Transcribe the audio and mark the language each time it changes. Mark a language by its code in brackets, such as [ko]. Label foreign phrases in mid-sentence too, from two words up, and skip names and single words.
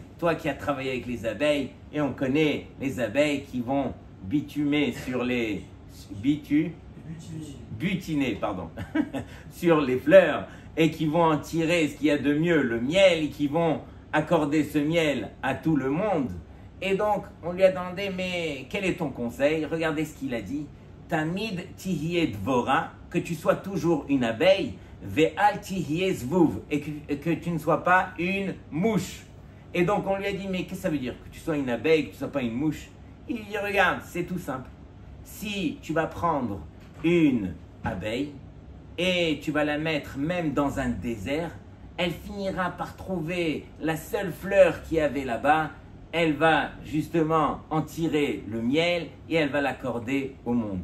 [fr] Toi qui as travaillé avec les abeilles, et on connaît les abeilles qui vont bitumer sur les... butiner, pardon, sur les fleurs, et qui vont en tirer ce qu'il y a de mieux, le miel, et qui vont accorder ce miel à tout le monde. Et donc, on lui a demandé, mais quel est ton conseil? Regardez ce qu'il a dit. [he] תמיד תהיה דבורה, [fr] que tu sois toujours une abeille, [he] ואל תהיה זבוב, [fr] et que tu ne sois pas une mouche. Et donc on lui a dit, mais qu'est-ce que ça veut dire? Que tu sois une abeille, que tu ne sois pas une mouche? Il lui dit, regarde, c'est tout simple. Si tu vas prendre une abeille et tu vas la mettre même dans un désert, elle finira par trouver la seule fleur qu'il y avait là-bas, elle va justement en tirer le miel et elle va l'accorder au monde.